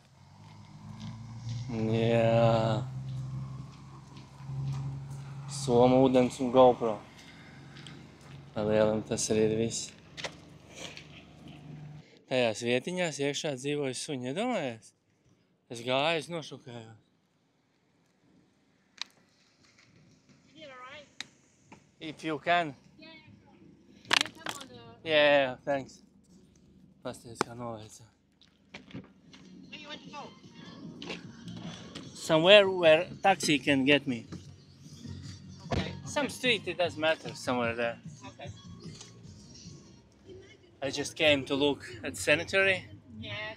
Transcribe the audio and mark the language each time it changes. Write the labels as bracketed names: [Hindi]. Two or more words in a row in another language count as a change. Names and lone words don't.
[Latvian] Jā. Soma, ūdens un GoPro. Ar lielam tas arī ir viss. Tajās vietiņās iekšā dzīvoja suņi, iedomājies? Es gāju, es nošokēju. [English] If you can. Yeah, thanks. [Latvian] Pasties, kā noveicā. [English] Where you want to go? Somewhere where taxi can get me. Okay. Some street, it doesn't matter, somewhere there. Okay. I just came to look at cemetery. Yes.